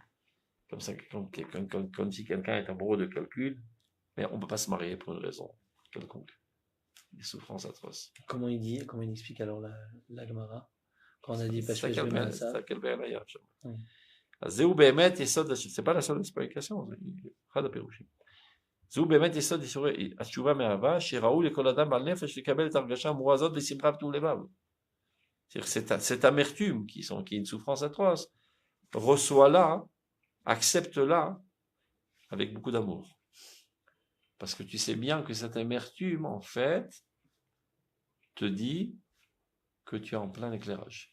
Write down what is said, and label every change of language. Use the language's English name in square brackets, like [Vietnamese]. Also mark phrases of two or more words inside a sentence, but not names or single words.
[French] Comme ça, comme si quelqu'un est amoureux de calcul, mais on ne peut pas se marier pour une raison quelconque. Des souffrances atroces. Comment il explique alors la Gemara? Quand on a dit parce que je vais mal ça. C'est c'est pas la seule explication. C'est de Pérouchim. [Hebrew] זהו באמת יסוד איסורי התשובה מאהבה, שראו לכל אדם בעל נפש לקבל את הרגשה המורה הזאת בשמחה בטוב לבב. [French] C'est-à-dire cette amertume qui est une souffrance atroce, reçois-la, accepte-la avec beaucoup d'amour. Parce que tu sais bien que cette amertume, en fait, te dit que tu es en plein éclairage.